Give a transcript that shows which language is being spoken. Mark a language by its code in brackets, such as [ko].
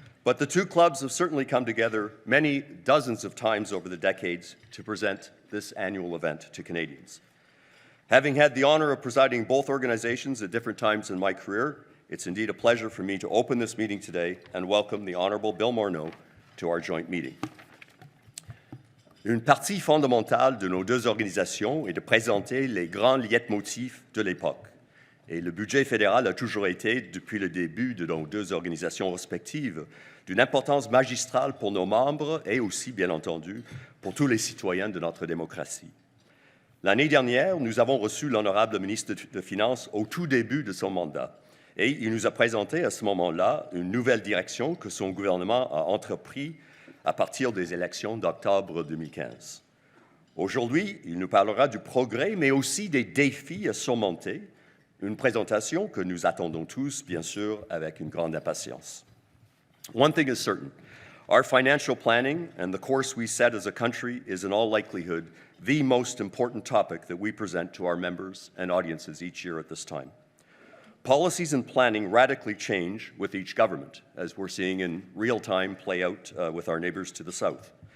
[en] But the two clubs have certainly come together many dozens of times over the decades to present this annual event to Canadians. Having had the honor of presiding both organizations at different times in my career, it's indeed a pleasure for me to open this meeting today and welcome the Honourable Bill Morneau to our joint meeting. [fr] Une partie fondamentale de nos deux organisations est de présenter les grands leitmotifs de l'époque. Et le budget fédéral a toujours été, depuis le début de nos deux organisations respectives, d'une importance magistrale pour nos membres et aussi, bien entendu, pour tous les citoyens de notre démocratie. L'année dernière, nous avons reçu l'honorable ministre des Finances au tout début de son mandat et il nous a présenté à ce moment-là une nouvelle direction que son gouvernement a entrepris à partir des élections d'octobre 2015. Aujourd'hui, il nous parlera du progrès, mais aussi des défis à surmonter, une présentation que nous attendons tous, bien sûr, avec une grande impatience. [en] One thing is certain, our financial planning and the course we set as a country is in all likelihood the most important topic that we present to our members and audiences each year at this time. Policies and planning radically change with each government, as we're seeing in real time play out with our neighbours to the south.